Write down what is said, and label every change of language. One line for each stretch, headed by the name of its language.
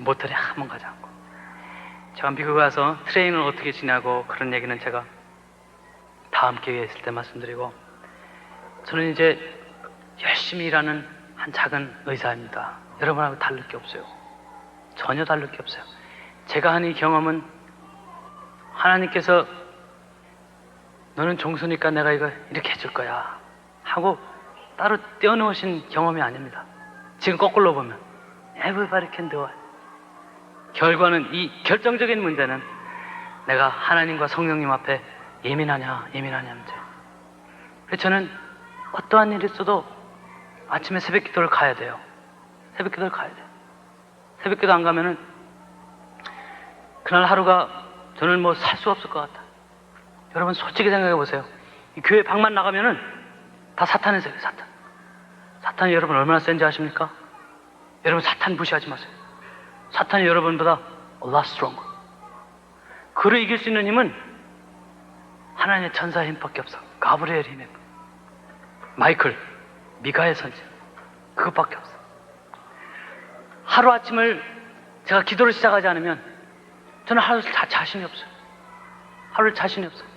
Korean: 모텔에 한 번 가지 않고. 제가 미국 와서 트레이닝을 어떻게 지내고 그런 얘기는 제가 다음 기회에 있을 때 말씀드리고, 저는 이제 열심히 일하는 한 작은 의사입니다. 여러분하고 다를 게 없어요. 전혀 다를 게 없어요. 제가 한 이 경험은 하나님께서 너는 종수니까 내가 이거 이렇게 해줄 거야 하고 따로 떼어놓으신 경험이 아닙니다. 지금 거꾸로 보면
English: Everybody can do it.
Korean: 결과는, 이 결정적인 문제는 내가 하나님과 성령님 앞에 예민하냐 문제. 그래서 저는 어떠한 일이 있어도 아침에 새벽 기도를 가야 돼요. 새벽 기도를 가야 돼요. 새벽 기도 안 가면은 그날 하루가 저는 뭐 살 수 없을 것 같아. 여러분 솔직히 생각해 보세요. 이 교회 방만 나가면은 다 사탄의 세계, 사탄. 사탄이 여러분 얼마나 센지 아십니까? 여러분 사탄 무시하지 마세요. 사탄이 여러분보다
English: a lot stronger.
Korean: 그를 이길 수 있는 힘은 하나님의 천사의 힘밖에 없어. 가브리엘 힘에, 마이클, 미가엘 선지, 그것밖에 없어. 하루 아침을 제가 기도를 시작하지 않으면 저는 하루를 자신이 없어요. 하루를 자신이 없어요.